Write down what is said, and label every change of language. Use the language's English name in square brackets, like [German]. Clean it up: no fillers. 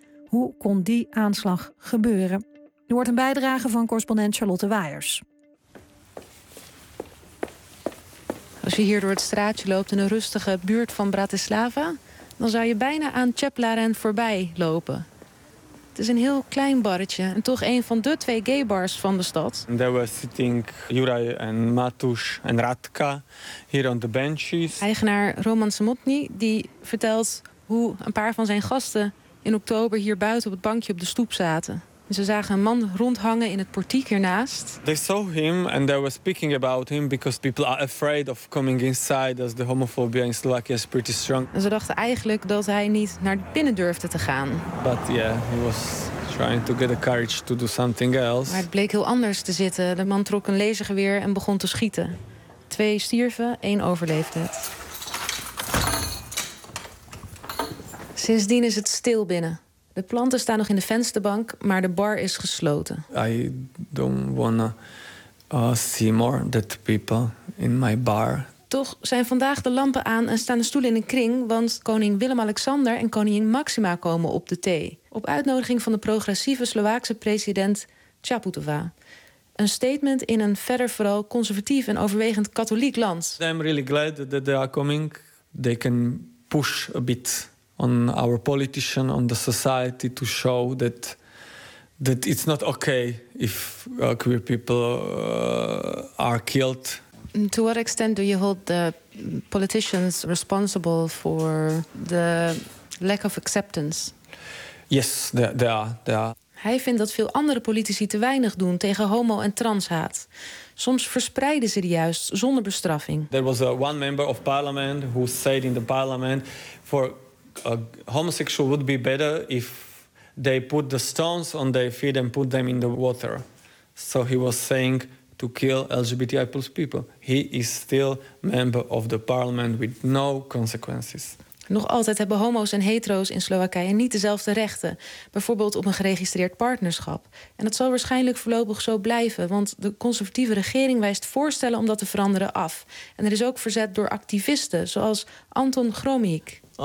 [Dutch] Hoe kon die aanslag gebeuren? Nu wordt een bijdrage van correspondent Charlotte Waiers. Als je hier door het straatje loopt in een rustige buurt van Bratislava, dan zou je bijna aan Čeplaren voorbij lopen. Het is een heel klein barretje en toch een van de twee gaybars van de stad. [English] There were sitting Juraj en Matus en Radka here on the benches. [Dutch] Eigenaar Roman Samotny die vertelt hoe een paar van zijn gasten in oktober hier buiten op het bankje op de stoep zaten. Ze zagen een man rondhangen in het portiek hiernaast. [English] They saw him and they were speaking about him because people are afraid of coming inside as the homophobia in Slovakia is pretty strong. [Dutch] Ze dachten eigenlijk dat hij niet naar binnen durfde te gaan. [English] But yeah, he was trying to get the courage to do something else. [Dutch] Maar het bleek heel anders te zitten. De man trok een lasergeweer en begon te schieten. Twee stierven, één overleefde. Sindsdien is het stil binnen. De planten staan nog in de vensterbank, maar de bar is gesloten. [English] I don't wanna see more dead people in my bar. [Dutch] Toch zijn vandaag de lampen aan en staan de stoelen in een kring, want koning Willem-Alexander en koningin Maxima komen op de thee. Op uitnodiging van de progressieve Slovaakse president Čaputová. Een statement in een verder vooral conservatief en overwegend katholiek land. [English] I'm really glad that they are coming. They can push a bit on our politician, on the society, to show that it's not okay if queer people are killed. To what extent do you hold the politicians responsible for the lack of acceptance? Yes, they are. [Dutch] Hij vindt dat veel andere politici te weinig doen tegen homo- en transhaat. Soms verspreiden ze die juist zonder bestraffing. [English] There was one member of parliament who said in the parliament for homosexual would be better if they put the stones on their feet and put them in the water. So he was saying to kill LGBTI plus people. He is still member of the parliament with no consequences. [Dutch] Nog altijd hebben homo's en hetero's in Slowakije niet dezelfde rechten. Bijvoorbeeld op een geregistreerd partnerschap. En dat zal waarschijnlijk voorlopig zo blijven, want de conservatieve regering wijst voorstellen om dat te veranderen af. En er is ook verzet door activisten, zoals Anton Gromík.